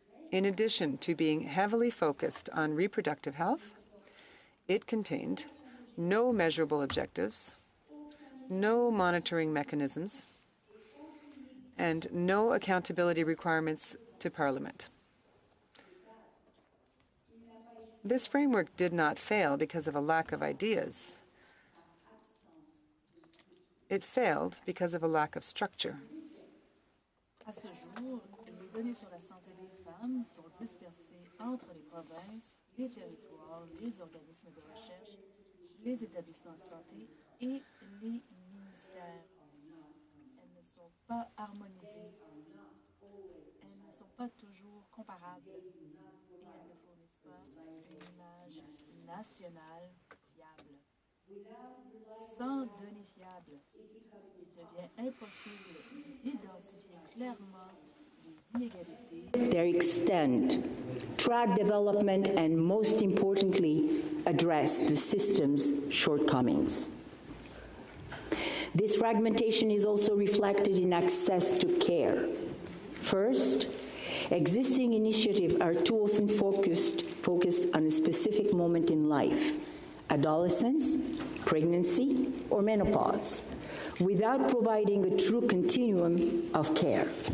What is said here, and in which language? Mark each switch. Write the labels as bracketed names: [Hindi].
[English] In addition to being heavily focused on reproductive health, it contained no measurable objectives, no monitoring mechanisms, and no accountability requirements to Parliament. This framework did not fail because of a lack of ideas. It failed because of a lack of structure. [French] À ce jour, les données sur la santé des femmes sont dispersées entre les provinces, les territoires, les organismes de recherche, les établissements de santé et les ministères. Elles ne sont pas harmonisées. Elles ne sont pas toujours comparables et elles ne fournissent pas une image nationale fiable. Sans données fiables, il devient impossible d'identifier clairement les inégalités, [English] their extent, track development, and most importantly, address the system's shortcomings. This fragmentation is also reflected in access to care. First, existing initiatives are too often focused on a specific moment in life, adolescence, pregnancy, or menopause, without providing a true continuum of care.